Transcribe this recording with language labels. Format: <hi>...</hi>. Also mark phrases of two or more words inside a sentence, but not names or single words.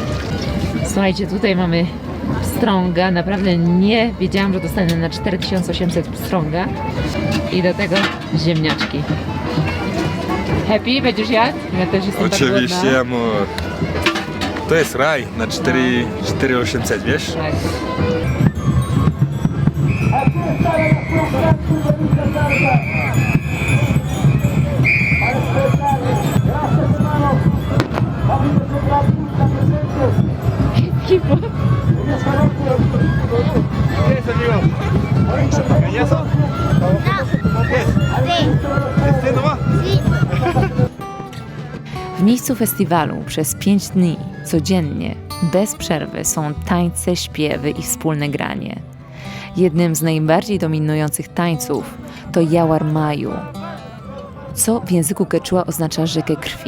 <pl>Słuchajcie, tutaj mamy strąga. Naprawdę nie wiedziałam, że dostanę na 4800 strąga. I do tego ziemniaczki. Happy? Będziesz jadł? Ja też jestem tak głodna. Oczywiście, amor. To jest raj na 4800, wiesz? Tak.</pl> <es>Equipo. ¿Qué es, amigo? ¿Cañazo? ¿Qué es? ¿Este no va?</es> <pl>W miejscu festiwalu przez 5 dni codziennie, bez przerwy są tańce, śpiewy i wspólne granie. Jednym z najbardziej dominujących tańców to Jałar Maju, co w języku quechua oznacza rzekę krwi.</pl>